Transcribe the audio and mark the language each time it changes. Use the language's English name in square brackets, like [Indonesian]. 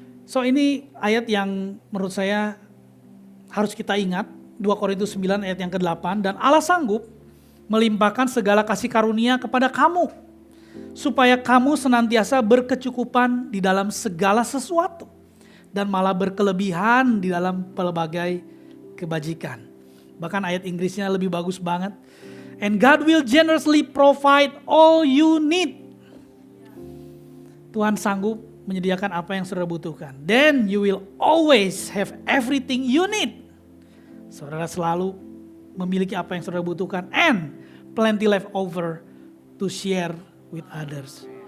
[Indonesian] So ini ayat yang menurut saya harus kita ingat, 2 Korintus 9 ayat yang ke-8, dan Allah sanggup melimpahkan segala kasih karunia kepada kamu, supaya kamu senantiasa berkecukupan di dalam segala sesuatu, dan malah berkelebihan di dalam pelbagai kebajikan. Bahkan ayat Inggrisnya lebih bagus banget. [English] And God will generously provide all you need. [Indonesian] Tuhan sanggup menyediakan apa yang saudara butuhkan. [English] Then you will always have everything you need. [Indonesian] Saudara selalu memiliki apa yang saudara butuhkan. [English] And plenty left over to share with others.